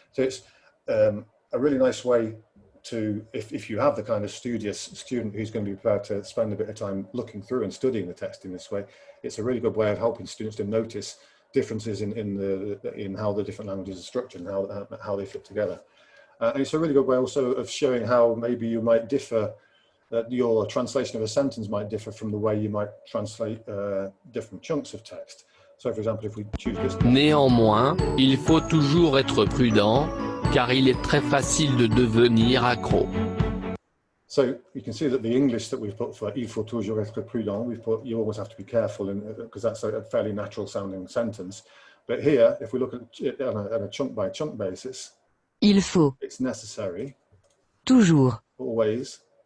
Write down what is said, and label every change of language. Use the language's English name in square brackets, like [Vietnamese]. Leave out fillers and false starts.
[English] So it's a really nice way to, if you have the kind of studious student who's going to be prepared to spend a bit of time looking through and studying the text in this way, it's a really good way of helping students to notice differences in how the different languages are structured and how they fit together. And it's a really good way also of showing how maybe you might differ, that your translation of a sentence might differ from the way you might translate different chunks of text. So for example, if we choose this. [French] Néanmoins, il faut toujours être prudent, car il est très facile de devenir accro. [English] So you can see that the English that we've put for [French] il faut toujours être prudent, [English] we've put you always have to be careful, because that's a fairly natural sounding sentence. But here, if we look at it on a chunk by chunk basis, [French] Il faut. [English] It's necessary. [French] Toujours. [English] Always.